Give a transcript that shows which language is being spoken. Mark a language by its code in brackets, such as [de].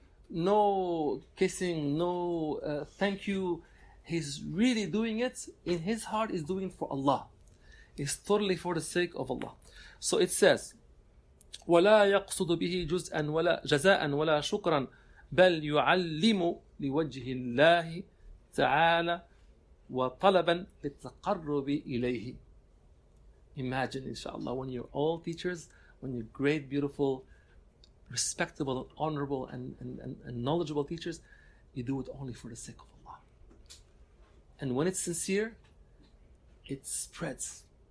[en] No kissing, no thank you. He's really doing it in his heart. He's doing it for Allah. It's totally for the sake of Allah. So it says, [ar] ولا يقصد به جزءا ولا جزاء ولا شكرا بل يعلم لوجه الله تعالى وطلبا للتقرب إليه. [en] Imagine, inshallah, when you're all teachers, when you're great, beautiful, respectable, and honorable, and knowledgeable teachers, you do it only for the sake of Allah. And when it's sincere, it spreads.